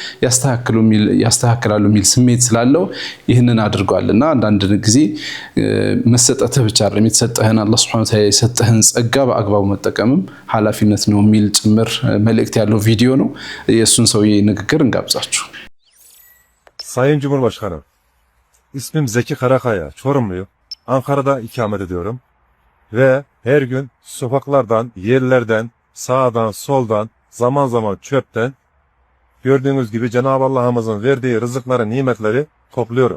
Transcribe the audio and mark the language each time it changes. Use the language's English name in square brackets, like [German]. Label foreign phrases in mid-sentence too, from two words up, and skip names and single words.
[Amharic] ያስተካክላሉ የሚል ስሜት ስላለው ይህንን አድርጓልና አንዳንድ ጊዜ መሰጠትህ ብቻ አይደለም የተሰጠህን አላህ [Arabic] سبحانه وتعالى [Amharic] የሰጠህን ጸጋ በአግባቡ መጠቀምም ኃላፊነት ነው የሚል ጭምር መልእክት ያለው ቪዲዮ ነው። የእሱን ሰውዬ ንግግር እንጋብዛችሁ። [Turkish] Sayın Cumhurbaşkanım, ismim Zeki Karakaya, Çorumluyum. Ankara'da ikamet ediyorum ve her gün sokaklardan, yerlerden, sağdan, soldan, zaman zaman çöpten gördüğünüz gibi Cenab-ı Allah'ımızın verdiği rızıkları, nimetleri topluyorum.